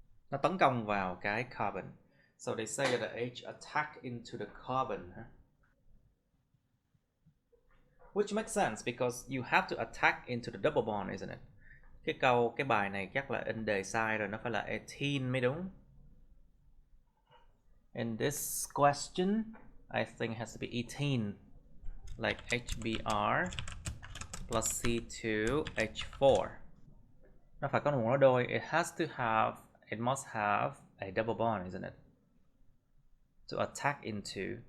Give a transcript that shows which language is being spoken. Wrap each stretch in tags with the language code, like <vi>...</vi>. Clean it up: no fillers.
<vi>Nó tấn công vào cái carbon.</vi> <en>So they say that the H attack into the carbon. Which makes sense because you have to attack into the double bond, isn't it?</en> <vi>Cái bài này chắc là in đề sai rồi, nó phải là 18 mới đúng.</vi> <en>In this question, I think it has to be 18. Like HBr plus C2H4.</en> <vi>Nó phải có một nối đôi.</vi> <en>It must have a double bond, isn't it? To attack into.</en>